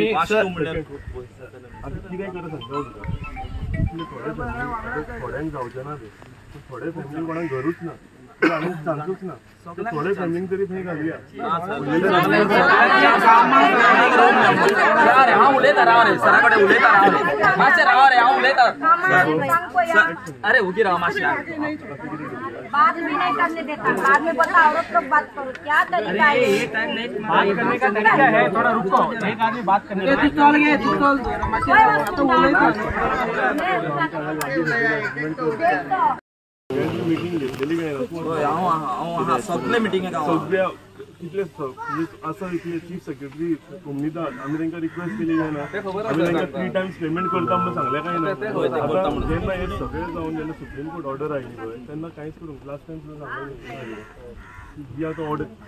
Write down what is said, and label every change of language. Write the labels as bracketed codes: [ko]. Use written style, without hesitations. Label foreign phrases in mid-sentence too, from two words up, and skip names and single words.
[kok] आतां कितें करा सांगता तुका थोड्यांक जावचें ना तें थोडे फॅमिली कोणाक घरूच ना आनी चान्सूच ना थोडे फॅमिलींक तरी थंय घालुया हांव उलयता राव रे सरा कडेन उलयता राव रे मातशें राव रे हांव उलयता अरे उगी राव मातशें [hi] बाद में नहीं करने देता बाद में बोलता औरत लोग बात करो क्या तरीका है ये टाइम नहीं बात करने का तरीका है थोड़ा रुको एक आदमी बात करने तू चल गए तू चल तो बोले [kok] मीटिंग घेतलेली काय हांव सगळे मिटिंगेक सगळ्या कितले आसा इतले [en] Chief Secretary [kok] कोमनीदाद आमी तांकां रिक्वेस्ट केली काय ना आमी तांकां 3 [en] times payment [kok] करता म्हणून सांगलें काय ना आतां जेन्ना हे सगळे जावन जेन्ना [en] Supreme Court order [kok] आयली पळय तेन्ना कांयच करूंक [en] last time [kok] सुद्दां सांगलें जी आतां ऑर्डर